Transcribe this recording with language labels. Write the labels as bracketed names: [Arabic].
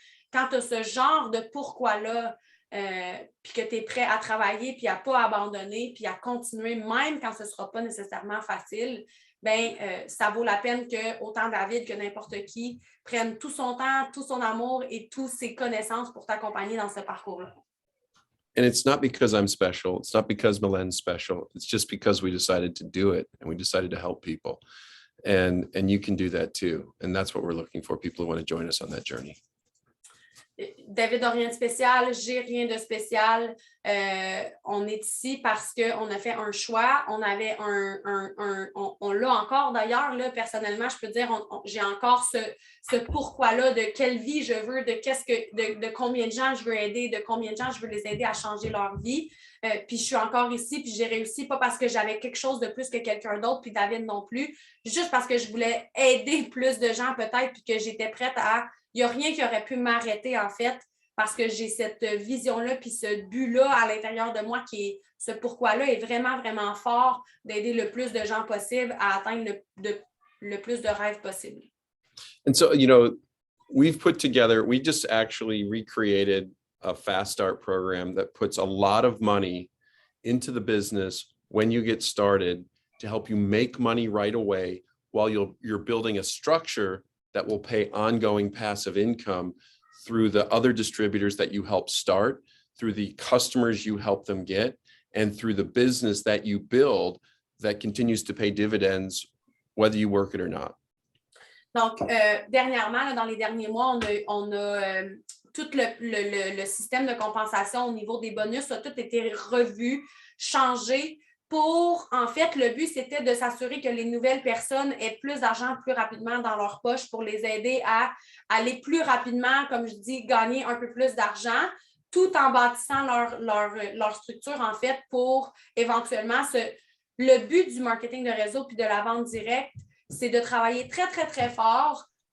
[French] Quand tu as ce genre de pourquoi-là, puis que tu es prêt à travailler, puis à ne pas abandonner, puis à continuer, même quand ce ne sera pas nécessairement facile, ça vaut la peine que autant David que n'importe qui prenne tout son temps, tout son amour et toutes ses connaissances pour t'accompagner dans ce parcours-là. [English] And it's not because I'm special. It's not because Milen's special. It's just because we decided to do it and we decided to help people. And you can do that too. And that's what we're looking for, people who want to join us on that journey. [French] David n'a rien de spécial, j'ai rien de spécial. On est ici parce qu'on a fait un choix. On avait on l'a encore d'ailleurs, là, personnellement, je peux dire, j'ai encore ce pourquoi-là de quelle vie je veux, de combien de gens je veux aider, de combien de gens je veux les aider à changer leur vie. Puis je suis encore ici, puis j'ai réussi, pas parce que j'avais quelque chose de plus que quelqu'un d'autre, puis David non plus, juste parce que je voulais aider plus de gens peut-être, puis que j'étais prête à... Il n'y a rien qui aurait pu m'arrêter, en fait, parce que j'ai cette vision-là, puis ce but-là à l'intérieur de moi ce pourquoi-là est vraiment, vraiment fort d'aider le plus de gens possible à atteindre le plus de rêves possible. [English] And so, we just actually recreated a fast start program that puts a lot of money into the business when you get started to help you make money right away while you're building a structure that will pay ongoing passive income through the other distributors that you help start, through the customers you help them get, and through the business that you build that continues to pay dividends, whether you work it or not. [French] Donc, dernièrement, là, dans les derniers mois, on a tout le système de compensation au niveau des bonus a tout été revu, changé. En fait, le but, c'était de s'assurer que les nouvelles personnes aient plus d'argent plus rapidement dans leur poche pour les aider à aller plus rapidement, comme je dis, gagner un peu plus d'argent, tout en bâtissant leur structure, en fait, pour éventuellement le but du marketing de réseau puis de la vente directe, c'est de travailler très, très, très fort